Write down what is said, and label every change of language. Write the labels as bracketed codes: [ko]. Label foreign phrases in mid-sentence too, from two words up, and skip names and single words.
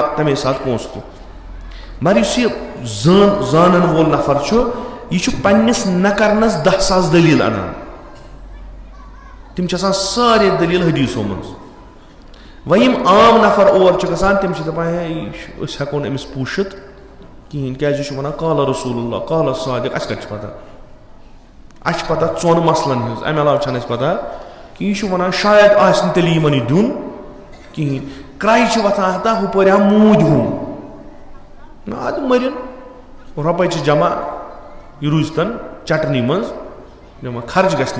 [ks] تمے ساتہٕ پونٛسہٕ تہِ مگر یُس یہِ زانن وول نفر چھُ یہِ چھُ پننِس نہ کرنس 10,000 دٔلیٖل انان تِم چھِ آسان سارے دٔلیٖل حدیٖثو منٛز وۄنۍ یِم عام نفر اور چھِ گژھان تِم چھِ دپان ہے أسۍ ہٮ۪کو نہٕ أمِس پوٗشِتھ کِہینۍ کیازِ یہِ چھُ ونان [ar] قال رسول اللہ قال صادق [ks] اَسہِ کتہِ چھِ پتہ اَسہِ چھِ پتہ 4 مسلن ہٕنٛز امہِ علاوٕ چھنہٕ اَسہِ پتہ کہِ یہِ چھُ ونان شاید آسہِ نہٕ تیٚلہِ یِمن یہِ دیُن کِہینۍ کرٛایہِ چھِ وۄتھان ہتا ہُپٲرۍ ہا موٗدۍ ہُم ادٕ مٔرِن رۄپے چھِ جمع یہِ روٗزتن چٹنی منٛز دپان خرٕچ گژھِ